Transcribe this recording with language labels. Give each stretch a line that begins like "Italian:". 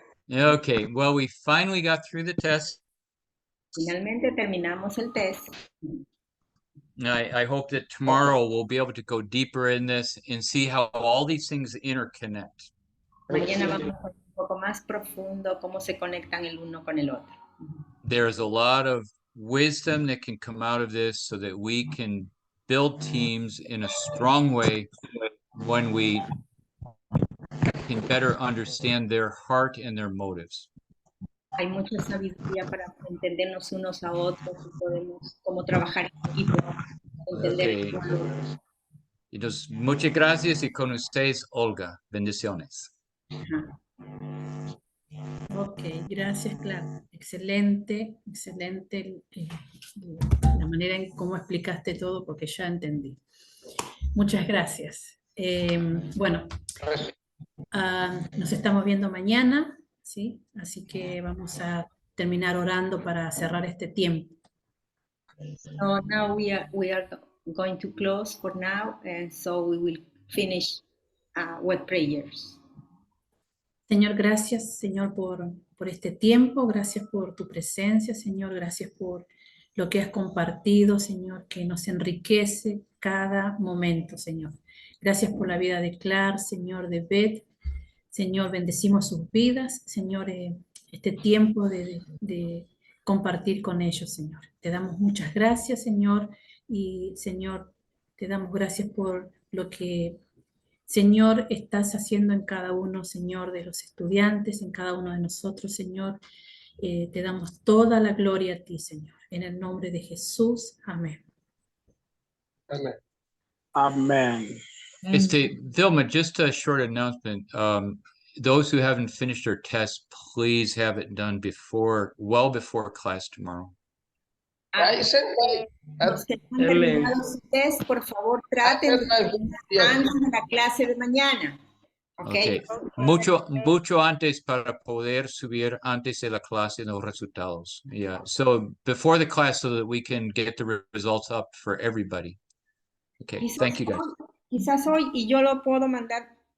English: Okay, well, we finally got through the test.
Spanish: Finalmente terminamos el test.
English: I hope that tomorrow we'll be able to go deeper in this and see how all these things interconnect.
Spanish: Mañana vamos a ver un poco más profundo cómo se conectan el uno con el otro.
English: There's a lot of wisdom that can come out of this so that we can build teams in a strong way when we can better understand their heart and their motives.
Spanish: Hay mucha sabiduría para entendernos unos a otros y podemos cómo trabajar en equipo. Okay. Entonces, muchas gracias y con ustedes, Olga. Bendiciones. Ok, gracias, Clark. Excelente, excelente la manera en cómo explicaste todo, porque ya entendí. Muchas gracias. Bueno, nos estamos viendo mañana, ¿sí? Así que vamos a terminar orando para cerrar este tiempo.
English: So now we are going to close for now, and so we will finish with prayers.
Spanish: Señor, gracias, Señor, por este tiempo, gracias por tu presencia, Señor, gracias por lo que has compartido, Señor, que nos enriquece cada momento, Señor. Gracias por la vida de Clark, Señor, de Beth, Señor, bendecimos sus vidas, Señor, este tiempo de compartir con ellos, Señor. Te damos muchas gracias, Señor, y Señor, te damos gracias por lo que Señor, estás haciendo en cada uno, Señor, de los estudiantes, en cada uno de nosotros, Señor. Te damos toda la gloria a ti, Señor. En el nombre de Jesús. Amén. Amén.
English: Amen. Vilma, just a short announcement. Those who haven't finished their test, please have it done well before class tomorrow.
Spanish: Los que han terminado su test, por favor, traten de terminar antes de la clase de mañana. Okay. Mucho antes para poder subir antes de la clase los resultados. Yeah.
English: So before the class so that we can get the results up for everybody. Okay.
Spanish: Quizás
English: Thank you, guys.
Spanish: Quizás hoy y yo lo puedo mandar.